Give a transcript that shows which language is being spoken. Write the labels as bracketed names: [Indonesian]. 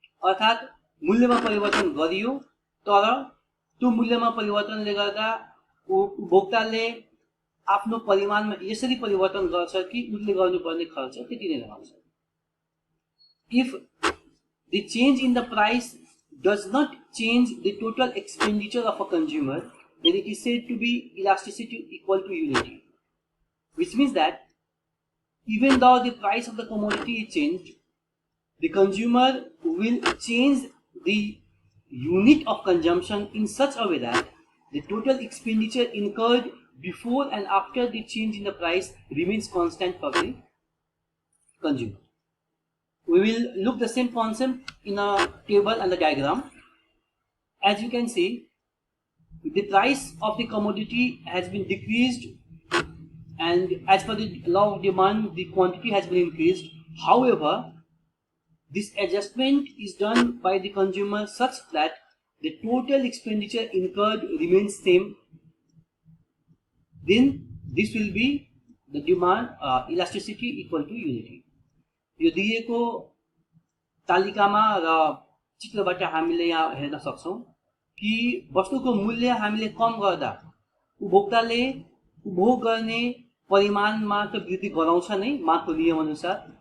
[Nepali] अर्थात मूल्यमा परिवर्तन गरियो तर त्यो मूल्यमा परिवर्तनले गर्दा उपभोक्ताले आफ्नो परिमाणमा यसरी परिवर्तन गर्छ कि उसले गर्नुपर्ने खर्च त्यति नै रहन्छ। [English] If the change in the price does not change the total expenditure of a consumer, then it is said to be elasticity equal to unity, which means that even though the price of the commodity is changed, the consumer will change the unit of consumption in such a way that the total expenditure incurred before and after the change in the price remains constant for the consumer. We will look the same concept in a table and a diagram. As you can see, the price of the commodity has been decreased, and as per the law of demand, the quantity has been increased. However, this adjustment is done by the consumer such that the total expenditure incurred remains same. Then this will be the demand elasticity equal to unity. [Nepali] यो दिएको तालिकामा र चित्रबाट हामीले यहाँ हेर्न सक्छौं कि वस्तुको मूल्य हामीले कम गर्दा उपभोक्ताले उपभोग गर्ने परिमाणमा त वृद्धि गराउँछ नै मागको नियम अनुसार।